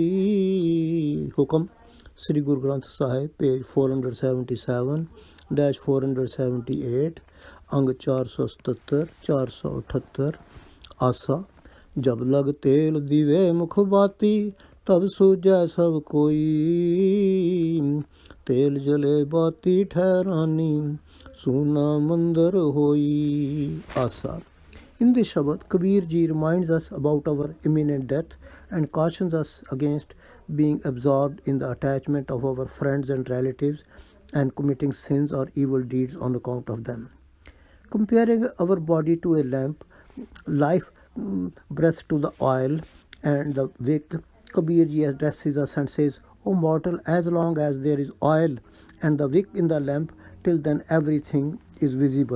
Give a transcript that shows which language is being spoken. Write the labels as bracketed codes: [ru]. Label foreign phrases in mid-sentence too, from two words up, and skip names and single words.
[hi] हुक्म श्री गुरु ग्रंथ साहिब, पेज 477-478, अंग 477 478। आसा। जब लग तेल दिवे मुख बाती, तब सूझै सब कोई। तेल जले बाती ठहरानी, सूना मंदिर होई। आसा। [en] In this Shabad, Kabir Ji reminds us about our imminent death and cautions us against being absorbed in the attachment of our friends and relatives and committing sins or evil deeds on account of them. Comparing our body to a lamp, life breath to the oil and the wick, Kabir Ji addresses us and says, O mortal, as long as there is oil and the wick in the lamp, till then everything is visible.